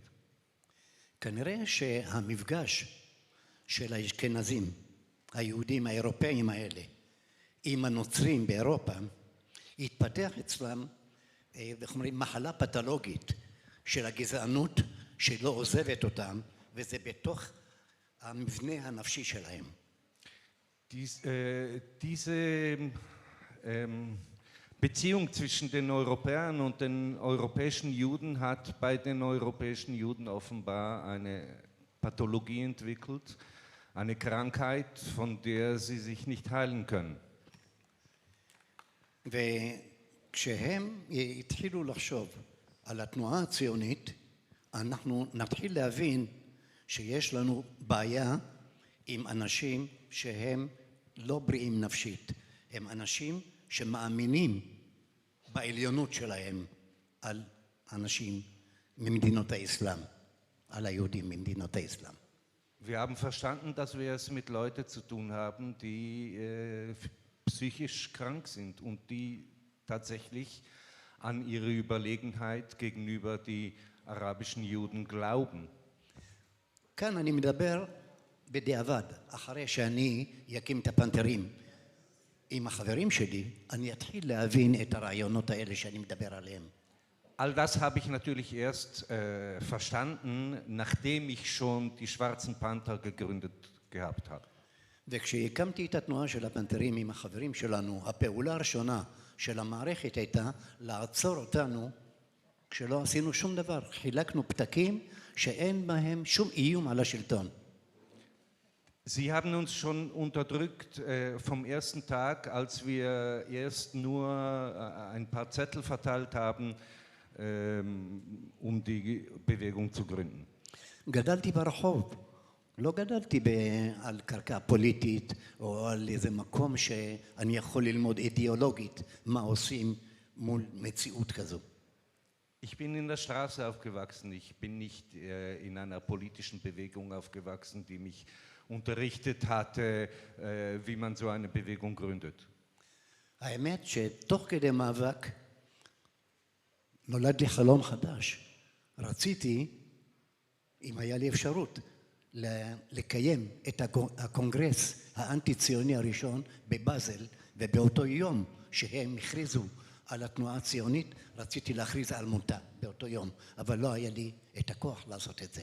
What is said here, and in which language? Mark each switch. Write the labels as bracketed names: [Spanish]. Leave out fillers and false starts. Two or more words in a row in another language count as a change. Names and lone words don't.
[Hebrew] כנראה שהמפגש של האשכנזים, היהודים האירופאים האלה, עם הנוצרים באירופה, התפתח אצלם, איך אומרים, מחלה פתולוגית של הגזענות שלא עוזבת אותם, וזה בתוך המבנה הנפשי שלהם. [German] Diese Beziehung zwischen den Europäern und den europäischen Juden hat bei den europäischen Juden offenbar eine Pathologie entwickelt, eine Krankheit, von der sie sich nicht heilen können. [Hebrew] וכשהם התחילו לחשוב על התנועה הציונית, אנחנו נתחיל להבין שיש לנו בעיה עם אנשים שהם לא בריאים נפשית. הם אנשים שמאמינים בעליונות שלהם על אנשים ממדינות האסלאם, על היהודים ממדינות האסלאם. [German] Wir haben verstanden, dass wir es mit Leuten zu tun haben, die psychisch krank sind und die tatsächlich an ihre Überlegenheit gegenüber die arabischen Juden glauben. [Hebrew] כאן אני מדבר בדיעבד, אחרי שאני אקים את הפנתרים עם החברים שלי, אני אתחיל להבין את הרעיונות האלה שאני מדבר עליהם. [German] All das habe ich natürlich erst verstanden, nachdem ich schon die Schwarzen Panther gegründet gehabt habe. [Hebrew] וכשהקמתי את התנועה של הפנתרים עם החברים שלנו, הפעולה הראשונה של המערכת הייתה לעצור אותנו כשלא עשינו שום דבר. חילקנו פתקים שאין בהם שום איום על השלטון. [German] Sie haben uns schon unterdrückt vom ersten Tag, als wir erst nur ein paar Zettel verteilt haben, um die Bewegung zu gründen. [Hebrew] גדלתי ברחוב, לא גדלתי על קרקע פוליטית או על איזה מקום שאני יכול ללמוד אידיאולוגית מה עושים מול מציאות כזו. [German] Ich bin in der Straße aufgewachsen, ich bin nicht in einer politischen Bewegung aufgewachsen, die mich unterrichtet hatte, wie man so eine Bewegung gründet. [Hebrew] האמת שתוך כדי מאבק נולד לי חלום חדש. רציתי, אם היה לי אפשרות, לקיים את הקונגרס האנטי-ציוני הראשון בבאזל, ובאותו יום שהם הכריזו על התנועה הציונית, רציתי להכריז על מותה באותו יום, אבל לא היה לי את הכוח לעשות את זה.